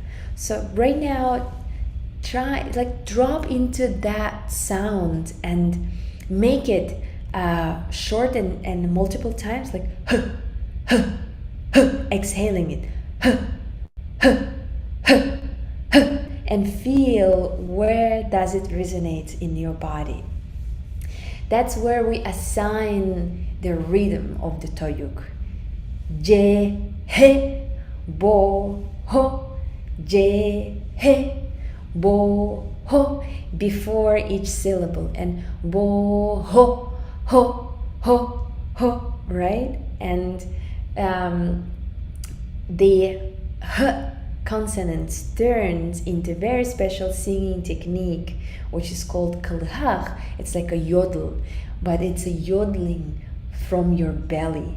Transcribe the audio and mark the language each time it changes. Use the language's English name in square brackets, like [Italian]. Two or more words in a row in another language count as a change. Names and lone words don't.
[English] So right now, drop into that sound and make it short and multiple times, like h, h, h, exhaling it, h, h, h, h, and feel where does it resonate in your body. That's where we assign the rhythm of the Toyuk. Je, he, bo, ho, je, he, bo, ho, before each syllable, and bo, ho, ho, ho, ho, right? And the h consonants turns into very special singing technique, which is called kalhach. It's like a yodel, but it's a yodeling from your belly.